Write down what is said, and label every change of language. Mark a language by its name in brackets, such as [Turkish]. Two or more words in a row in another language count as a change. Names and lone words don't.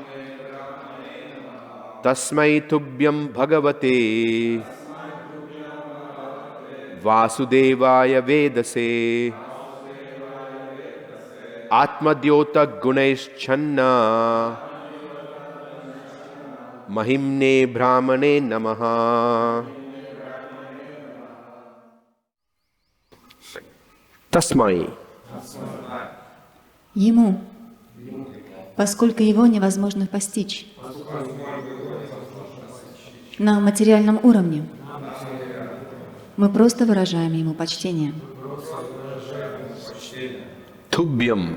[Sanskrit] तस्मै तुभ्यं भगवते वासुदेवाय वेधसे आत्मद्योत गुणैश्छन्न महिम्ने ब्रह्मणे नमः तस्मै. [Russian] Ему, поскольку его невозможно постичь на материальном уровне, мы просто выражаем ему почтение. Tubhyam.